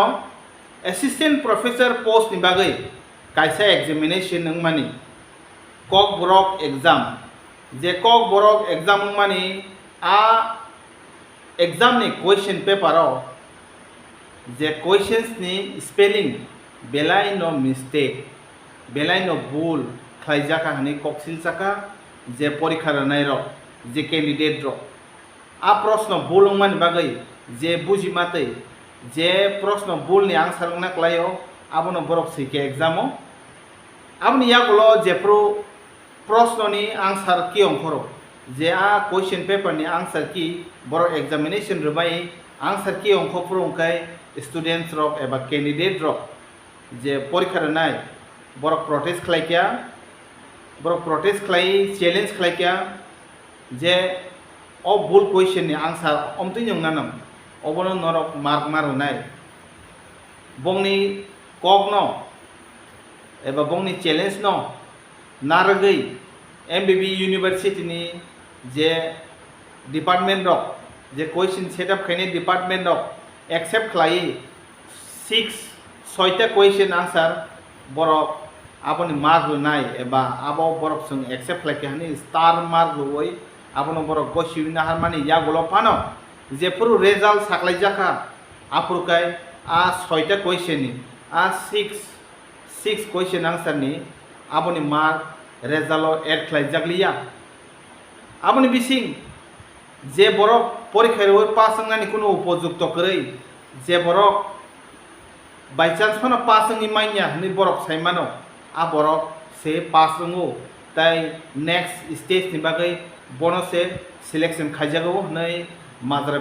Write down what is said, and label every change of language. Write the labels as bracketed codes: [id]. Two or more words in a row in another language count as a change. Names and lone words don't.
[en] assistant professor post [trp] नि बागै कायसा एग्जामिनेशन नंमानि कक ब्रक एग्जाम जे कक ब्रक एग्जाम नंमानि आ एग्जाम नि [en] question paper [trp] जे क्वेश्चंस नि स्पेलिंग बेलाय नो मिस्टेक बेलाय नो भूल खायजाका हनी कक्सिल साका जे परीक्षा रनाय रो जे कैंडिडेट रो आ प्रश्न भूल नंमानि बागै जे बुझि मातै जे प्रश्न भूल नि आंसर ना क्लायो आबनो बरक सिके एग्जामो आबनि यागलो जेप्रो प्रश्न नि [en] answer key [trp] अंखरो जे आ [en] question paper [trp] नि [en] answer key [trp] बरक एग्जामिनेशन रबाय [en] answer key [trp] अंख फोरोंखाय स्टूडेंट्स रक एबा कैंडिडेट रक जे परीक्षा रनाय बरक प्रोटेस्ट खालायकिया बरक प्रोटेस्ट खालाय चैलेंज खालायकिया जे अ भूल क्वेश्चन नि आंसर अमतै नंनानम अबनो नरक मार्क मारनाय बंनि कक न एबा बंनि चैलेंज न नारगै एमबिबि यूनिवर्सिटी नि जे डिपार्टमेंट रक जे [en] question setup [trp] खायने डिपार्टमेंट रक एक्सेप्ट खालाय 6 [en] question answer [trp] बरक आबनि मार्क होनाय एबा आबो बरक जों एक्सेप्ट खालायके हानि [en] star mark [trp] होय आबनो बरक गसिविना हारमानि या गलो फानो जे पुरु रिजल्ट साखलाय जाखा आपुरकाय आ 6 क्वेश्चन नि आ 6 [en] question answer [trp] नि आबनि [en] mark result add [trp] खालाय जागलिया आबनि बिसिं जे बरक परीक्षा रो पास संगानि कुनु उपयुक्त करै जे बरक बाय चांस फनो पास नि माइया नि बरक साइमानो आ बरक से पास रंगो ताई [en] next stage [trp] नि बागै बोनो से सिलेक्शन खायजागो नै माद्रा